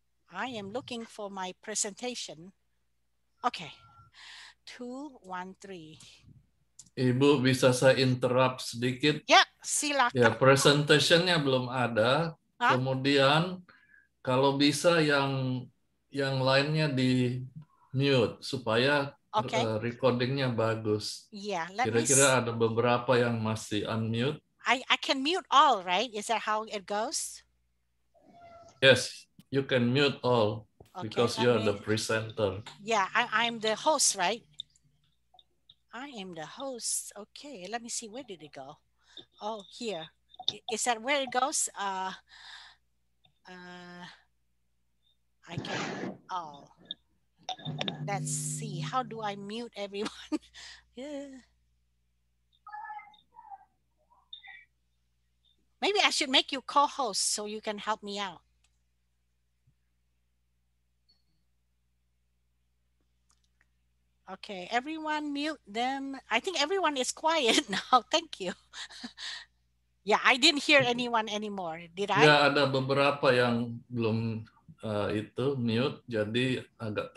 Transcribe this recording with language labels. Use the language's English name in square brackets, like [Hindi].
[English] I am looking for my presentation. Okay. 2, 1, 3. [Indonesian] Ibu bisa saya interrupt sedikit? Ya, silakan. Ya, presentationnya belum ada. Kemudian kalau bisa yang lainnya di mute supaya recordingnya bagus. [English] Yeah, [Indonesian] kira-kira ada beberapa yang masih unmute. [English] I can mute all, right? Is that how it goes? Yes, you can mute all because you're the presenter. Yeah, I'm the host, right? I am the host. Okay, let me see. Where did it go? Oh, here. Is that where it goes? I can. Oh, let's see. How do I mute everyone? Yeah. Maybe I should make you co-host so you can help me out. Okay, everyone mute them. I think everyone is quiet now. Thank you. Yeah, I didn't hear anyone anymore. Did I? [Indonesian] Ya, ada beberapa yang belum itu mute, jadi agak